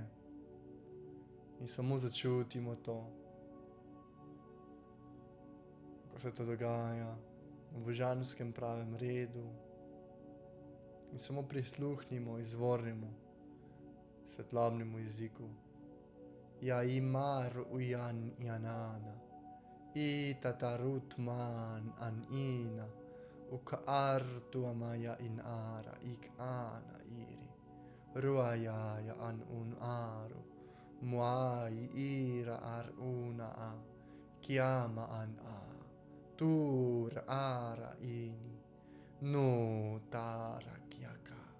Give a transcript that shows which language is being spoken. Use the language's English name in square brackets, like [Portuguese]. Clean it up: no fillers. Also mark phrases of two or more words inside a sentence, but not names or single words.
[Slovenian] In samo začutimo to, ko se to dogaja v božanskem pravem redu. In samo prisluhnimo izvornemu svetlobnemu jeziku. Ja imar ujan janana, i tatarutman an ina, ukaartu amaya in ara, ik ana iri, ruayaya an un aru, muai ira ar una a, kiama an a, tur ara ini, no tara kiaka.